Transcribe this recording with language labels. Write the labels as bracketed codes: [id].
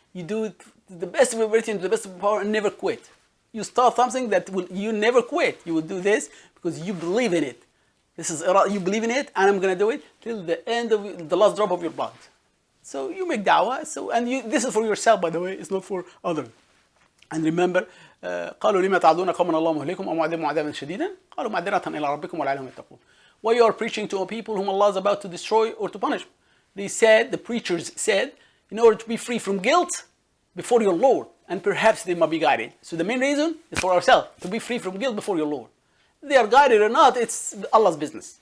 [en] You do it to the best of your ability and to the best of your power, and never quit. You start something you never quit. You will do this because you believe in it. You believe in it, and I'm going to do it till the end of the last drop of your blood. So you make da'wah, this is for yourself, by the way, it's not for others. And remember, [ar] قالوا لما تعدون قوما الله مهلكهم أو معذبهم عذابا شديدا قالوا معذرة إلى ربكم ولعلهم يتقون. [en] Why you are preaching to a people whom Allah is about to destroy or to punish? The preachers said, in order to be free from guilt before your Lord, and perhaps they might be guided. So the main reason is for ourselves, to be free from guilt before your Lord. They are guided or not, it's Allah's business.